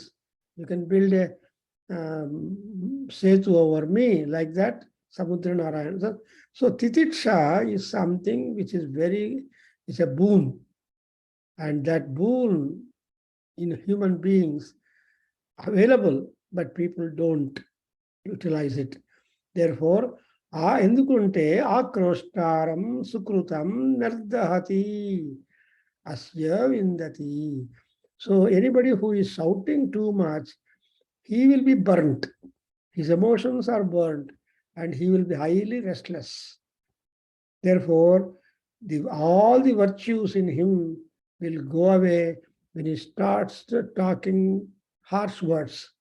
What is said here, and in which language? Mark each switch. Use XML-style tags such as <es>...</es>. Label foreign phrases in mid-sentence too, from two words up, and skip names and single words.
<en>You can build a setu over me, like that, Samudra Narayan. So titiksha is something which is it's a boon. And that boon in human beings available, but people don't utilize it. Therefore,</en> <sa>ఎందుకుంటే ఆక్రోష్టారం సుకృతం నిర్దహతి अस्य विन्दति.</sa> <en>So anybody who is shouting too much, he will be burnt. His emotions are burnt and he will be highly restless. Therefore, all the virtues in him will go away when he starts talking harsh words.</en>